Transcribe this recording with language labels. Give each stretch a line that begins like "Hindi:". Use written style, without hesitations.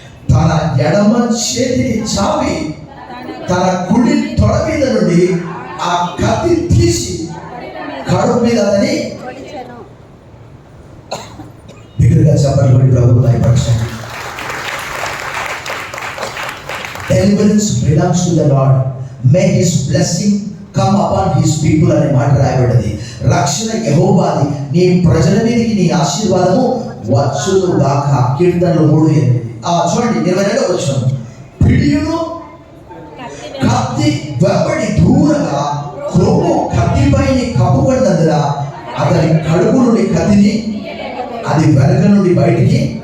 Telugu: తన ఎడమ చేతిని చాపి తన కుడి తొడ మీద నుండి ఆ కత్తి తీసి కడుపు మీద అతని బిగ్గరగా చెప్పబడి ప్రభువు భయపరచండి.
English: Deliverance belongs to the Lord. May His blessing come upon His people
Telugu: అనే మాట రాయబడింది. రక్షణ యెహోవాది, నీ ప్రజల మీదకి నీ ఆశీర్వాదము వచ్చును గాక. కీర్తనలు 3:8. చూడండి 22వ వచనం, పిడియును కత్తి వెంబడి దూరగా క్రొవ్వు కత్తిపై కప్పుబడినందున అతని కడుపు నుండి కత్తిని అది వెనక నుండి బయటికి.